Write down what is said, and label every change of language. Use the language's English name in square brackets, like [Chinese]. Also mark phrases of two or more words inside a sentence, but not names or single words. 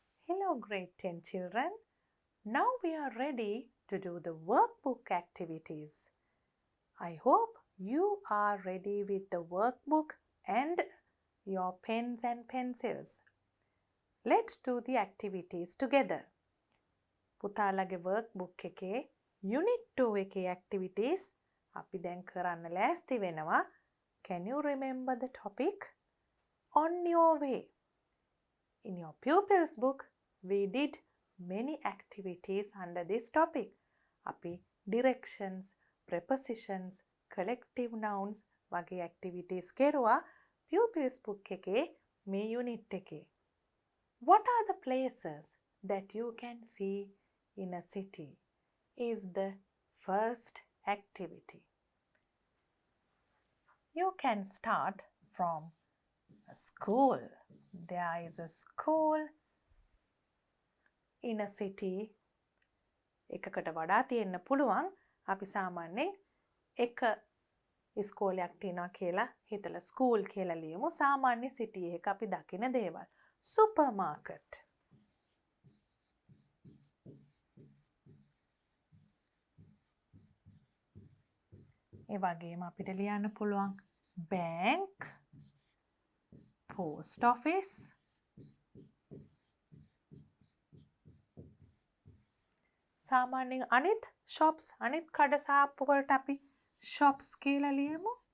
[English] Hello, grade 10 children. Now we are ready to do the workbook activities. I hope you are ready with the workbook and your pens and pencils. Let's do the activities together. [Sinhala] පුතාලගේ workbook එකේ unit 2 එකේ activities අපි දැන් කරන්න ලෑස්ති වෙනවා. [English] Can you remember the topic? On your way. In your pupils book, we did many activities under this topic. [Sinhala] අපි [English] directions, prepositions, collective nouns [Sinhala] වගේ activities කෙරුවා [English] pupils book [Sinhala] එකේ මේ unit එකේ. [English] What are the places that you can see in a city is the first activity. You can start from a school. There is a school in a city. [Sinhala] එකකට වඩා තියෙන්න පුළුවන්. අපි සාමාන්‍යයෙන් එක ඉස්කෝලයක් තියෙනවා කියලා හිතලා ස්කූල් කියලා ලියමු. සාමාන්‍ය සිටි එකක අපි දකින දේවල්. Supermarket. ඒ වගේම අපිට ලියන්න පුළුවන් [English] bank, post office, [Sinhala] සාමාන්‍යයෙන් අනිත් shops අනිත් කඩ සාප්පු වලට අපි shops කියලා ලියමු.